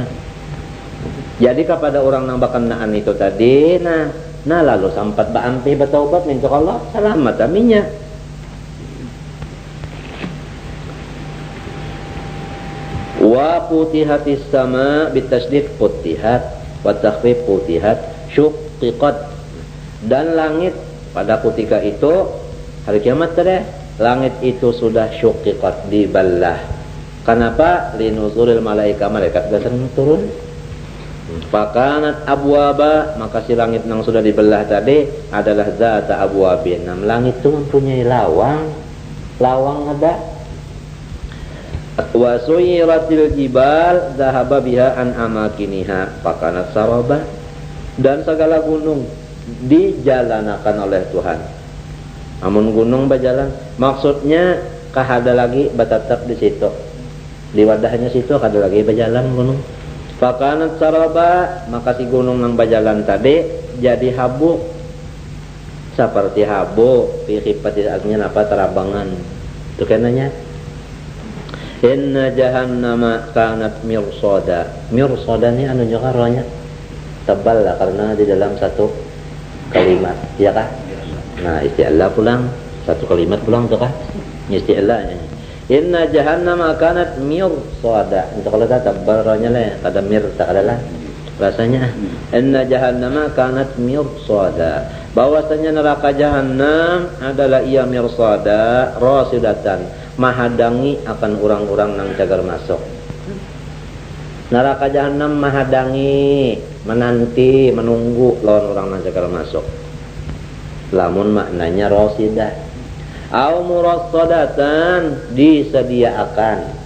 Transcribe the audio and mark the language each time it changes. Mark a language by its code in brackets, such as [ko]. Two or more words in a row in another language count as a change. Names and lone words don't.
[bjn] Jadi kepada orang nang bakanaan itu tadi, nah lalu sampat baampi bertaubat minta Allah selamat aminya. [ar] فتحت السماء بالتشديد فتحت وتخفيف فتحت شققت. [bjn] Dan langit pada ketika itu hari kiamat tadi, langit itu sudah syuqqiqat, dibelah. Kenapa? [ar] لنزول الملائكة, [bjn] malaikat datang turun. [ar] فكانت أبوابا, [bjn] maka si langit yang sudah dibelah tadi adalah [ar] ذات أبواب. [bjn] Langit itu mempunyai lawang ada. [ar] وسيرت الجبال ذهب بها عن أماكنها فكانت سرابا. [bjn] Dan segala gunung dijalanakan oleh Tuhan. Amun gunung berjalan, maksudnya kahada lagi batatap di situ. Di wadahnya situ kada lagi berjalan gunung. [ar] فكانت سرابا, [bjn] maka si gunung yang berjalan tadi jadi habu. Seperti habu [ar] في خفة الهباء [bjn] apa terabangan. Itu kenanya. [ar] إن جهنم كانت مرصادا. [bjn] Mirsada ni anu juga rohnya tebal lah karena di dalam satu kalimat, ya kah? Nah, isti'la pulang satu kalimat pulang tuh kah? Isti'lanya. [ar] إن جهنم كانت مرصادا. [bjn] Itu kalau tak tebal rohnya lah, kada mir tak ada lah rasanya. [ar] إن جهنم كانت مرصادا. [bjn] Bahwasanya neraka jahannam adalah ia [ar] مرصادا راصدة, [bjn] mahadangi akan orang-orang nang cagar masuk. Neraka jahanam mahadangi, menanti, menunggu lawan orang nang cagar masuk. Lamun maknanya rasidah. [ar] أو مرصدة, [bjn] disediakan.